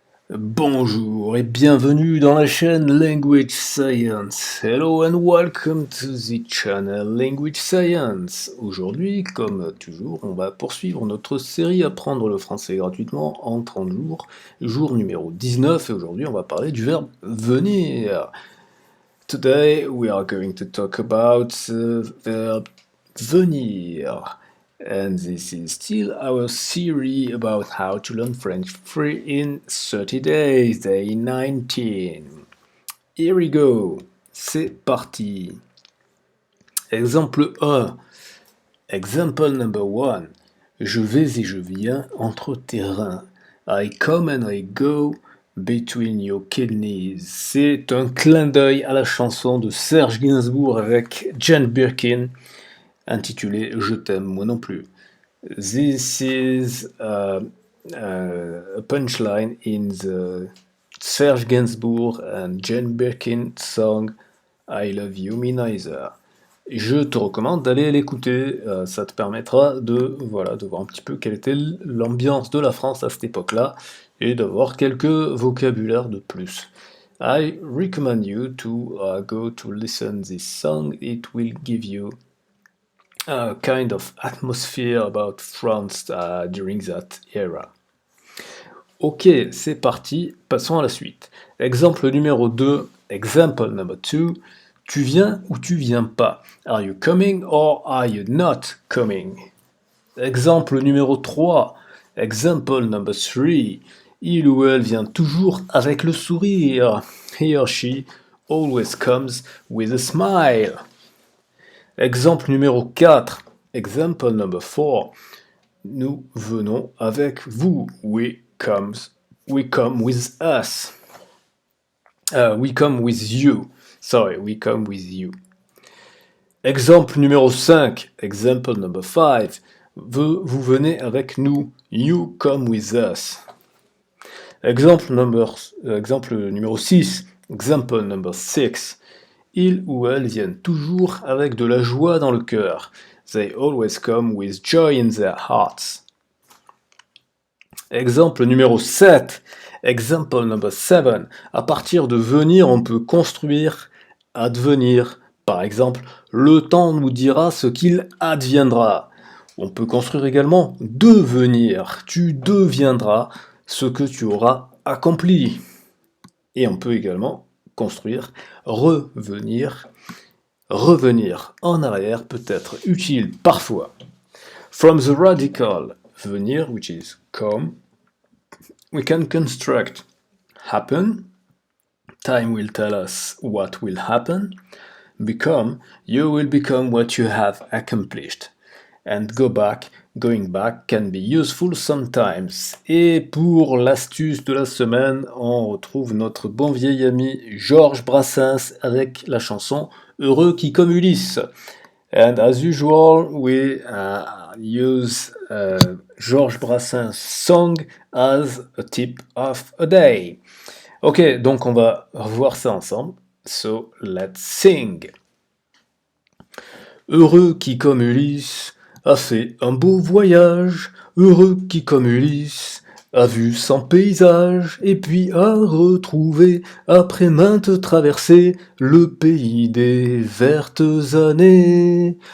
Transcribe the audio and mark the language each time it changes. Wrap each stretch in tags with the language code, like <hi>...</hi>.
<fr>Bonjour et bienvenue dans la chaîne Language Science.</fr> <en>Hello and welcome to the channel Language Science.</en> <fr>Aujourd'hui, comme toujours, on va poursuivre notre série Apprendre le français gratuitement en 30 jours, jour numéro 19, et aujourd'hui on va parler du verbe venir.</fr> <en>Today we are going to talk about the verb venir. And this is still our series about how to learn French free in 30 days, day 19. Here we go.</en> <fr>C'est parti. Exemple 1.</fr> <en>Example number 1.</en> <fr>Je vais et je viens entre tes reins.</fr> <en>I come and I go between your kidneys.</en> <fr>C'est un clin d'œil à la chanson de Serge Gainsbourg avec Jane Birkin intitulée Je t'aime moi non plus.</fr> <en>This is a punchline in the Serge Gainsbourg and Jane Birkin song I Love You Me Neither.</en> <fr>Je te recommande d'aller l'écouter, ça te permettra de voir un petit peu quelle était l'ambiance de la France à cette époque-là et d'avoir quelques vocabulaires de plus.</fr> <en>I recommend you to go to listen this song. It will give you a kind of atmosphere about France during that era.</en> <fr>Ok, c'est parti, passons à la suite. Exemple numéro 2,</fr> <en>example number 2.</en> <fr>Tu viens ou tu viens pas?</fr> <en>Are you coming or are you not coming?</en> <fr>Exemple numéro 3,</fr> <en>example number 3.</en> <fr>Il ou elle vient toujours avec le sourire.</fr> <en>He or she always comes with a smile.</en> <fr>Exemple numéro 4,</fr> <en>example number 4.</en> <fr>Nous venons avec vous.</fr> <en>We come with us. We come with you. Sorry, we come with you.</en> <fr>Exemple numéro 5,</fr> <en>example number 5.</en> <fr>Vous venez avec nous.</fr> <en>You come with us.</en> <fr>Exemple numéro 6,</fr> <en>example number 6.</en> <fr>Ils ou elles viennent toujours avec de la joie dans le cœur.</fr> <en>They always come with joy in their hearts.</en> <fr>Exemple numéro 7.</fr> <en>Example number 7.</en> <fr>À partir de venir, on peut construire advenir. Par exemple, le temps nous dira ce qu'il adviendra. On peut construire également devenir. Tu deviendras ce que tu auras accompli. Et on peut également construire revenir. Revenir en arrière peut être utile parfois.</fr> <en>From the radical venir, which is come, we can construct happen. Time will tell us what will happen. Become, you will become what you have accomplished. And go back, going back can be useful sometimes.</en> <fr>Et pour l'astuce de la semaine, on retrouve notre bon vieil ami Georges Brassens avec la chanson Heureux qui comme Ulysse.</fr> <en>And as usual, we use Georges Brassens' song as a tip of a day.</en> <fr>Ok, donc on va revoir ça ensemble.</fr> <en>So let's sing.</en> <fr>Heureux qui comme Ulysse a fait un beau voyage, heureux qui comme Ulysse a vu 100 paysages, et puis a retrouvé, après maintes traversées, le pays des vertes années.</fr>